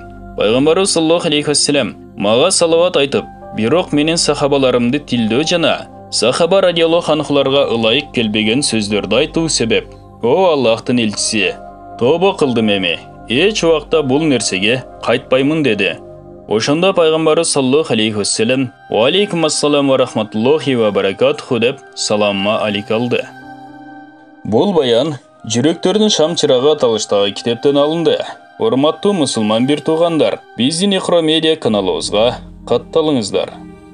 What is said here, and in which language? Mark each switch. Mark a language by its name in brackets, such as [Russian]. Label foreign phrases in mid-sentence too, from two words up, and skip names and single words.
[Kyrgyz] Пайгамбарыбыз [Arabic] صلى الله عليه وسلم [Kyrgyz] мага салават айтып, бирок менин сахабаларымды тилдөө жана сахаба радиаллаху анхуларга ылайык келбеген сөздөрдү айтуу себеп. "О Аллахтын элчиси, тобо кылдым эми. Эч убакта бул нерсеге кайтпаймын" деди. Ошондо пайгамбарыбыз [Arabic] صلى الله عليه وسلم وعليكم السلام ورحمة الله وبركاته" [Kyrgyz] деп саламыма алик алды. Бул баян жүрөктөрдүн шам чырагы аталыштагы китептен алынды. Урматтуу мусулман бир туугандар, биздин Ихро медиа каналыбызга катталыңыздар.